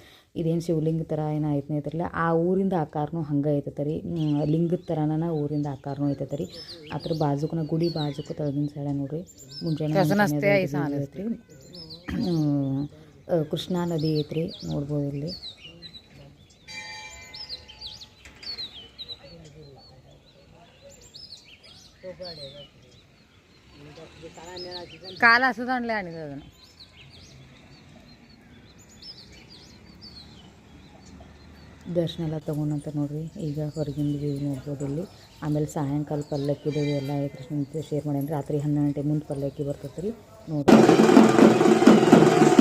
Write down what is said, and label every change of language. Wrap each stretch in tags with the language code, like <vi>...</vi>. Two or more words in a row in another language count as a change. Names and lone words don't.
<kn>ಇದೇನು ಶಿವಲಿಂಗ ಥರ ಏನೋ ಐತನೇ ಐತ್ರಲ್ಲ, ಆ ಊರಿಂದ ಆಕಾರನೂ ಹಂಗೆ ಐತೈತೆ ರೀ. ಲಿಂಗದ ಥರನ ಊರಿಂದ ಆಕಾರನೂ ಐತೈತೆ ರೀ. ಅದ್ರ ಬಾಜುಕನ ಗುಡಿ ಬಾಜುಕು ತಳಗಿನ ಸೈಡ ನೋಡ್ರಿ ಮುಂಜಾನೆ ಐತ್ರಿ. ಕೃಷ್ಣಾ ನದಿ ಐತ್ರಿ, ನೋಡ್ಬೋದು ಇಲ್ಲಿ.</kn> <mr>काल असंच आणलं आणि दादा</mr> <kn>ದರ್ಶನ ಎಲ್ಲ ತೊಗೊಂಡಂತ ನೋಡಿರಿ. ಈಗ ಹೊರಗಿಂದ ವ್ಯೂ ನೋಡ್ಬೋದು ಇಲ್ಲಿ. ಆಮೇಲೆ ಸಾಯಂಕಾಲ ಪಲ್ಲಕ್ಕಿದು ಎಲ್ಲ ಐತ್ರಿ, ಶೇರ್ ಮಾಡೇನಿ. ರಾತ್ರಿ 12 ಗಂಟೆ ಮುಂದೆ ಪಲ್ಲಕ್ಕಿ ಬರ್ತೈತೆ ರೀ ನೋಡ್ರಿ.</kn>